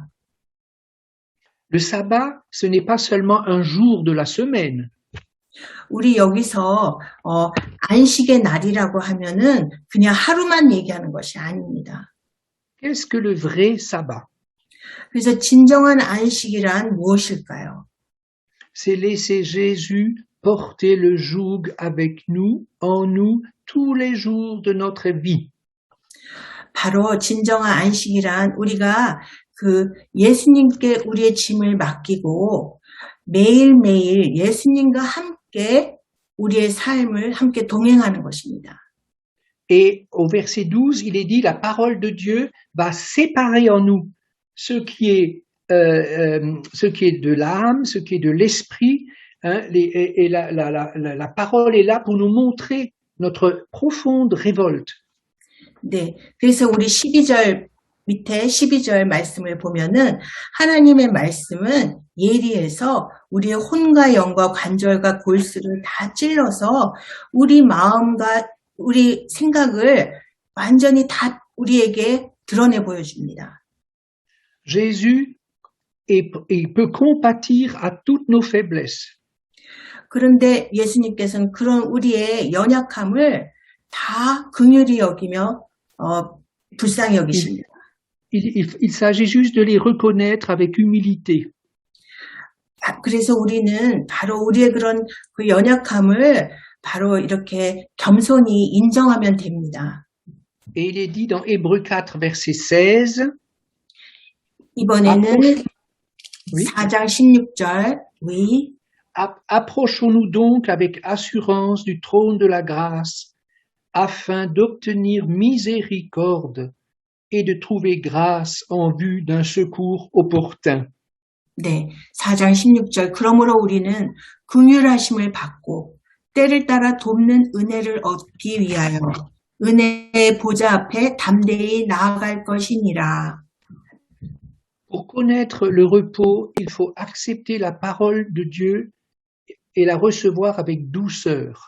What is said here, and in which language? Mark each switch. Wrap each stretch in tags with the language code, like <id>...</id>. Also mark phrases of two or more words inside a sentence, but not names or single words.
<fr>Le sabbat, ce n'est pas seulement un jour de la semaine.</fr> <ko>우리 여기서 안식의 날이라고 하면은 그냥 하루만 얘기하는 것이 아닙니다.</ko> <fr>Qu'est-ce que le vrai sabbat?</fr> <ko>그래서 진정한 안식이란 무엇일까요?</ko> <fr>C'est laisser Jésus porter le joug avec nous, en nous, tous les jours de notre vie.</fr> <ko>바로 진정한 안식이란 우리가 그 예수님께 우리의 짐을 맡기고 매일매일 예수님과 함께 우리의 삶을 함께 동행하는 것입니다.</ko> <fr>Et au verset 12, il est dit, la parole de Dieu va séparer en nous ce qui est de l'âme, ce qui est de l'esprit, hein, et la parole est là pour nous montrer notre profonde révolte.</fr> <ko>네, 그래서 우리 12절 밑에 12절 말씀을 보면은 하나님의 말씀은 예리해서 우리의 혼과 영과 관절과 골수를 다 찔러서 우리 마음과 우리 생각을 완전히 다 우리에게 드러내 보여줍니다.</ko> <fr>Jésus peut compatir à toutes nos faiblesses.</fr> <ko>그런데 예수님께서는 그런 우리의 연약함을 다 긍휼히 여기며 불쌍히 여기십니다.</ko> <fr>Il s'agit juste de les reconnaître avec humilité.</fr> <ko>그래서 우리는 바로 우리의 그런 그 연약함을 바로 이렇게 겸손히 인정하면 됩니다.</ko> <fr>Et il est dit dans Hébreux 4, verset 16.</fr> <ko>이번에는</ko> <fr>Oui.</fr> <ko>4장 16절.</ko> <fr>Oui. Approchons-nous donc avec assurance du trône de la grâce, afin d'obtenir miséricorde et de trouver grâce en vue d'un secours opportun.</fr> <ko>네, 4장 16절. 그러므로 우리는 긍휼하심을 받고 때를 따라 돕는 은혜를 얻기 위하여 은혜의 보좌 앞에 담대히 나아갈 것이니라.</ko> <fr>Pour connaître le repos, il faut accepter la parole de Dieu et la recevoir avec douceur.</fr>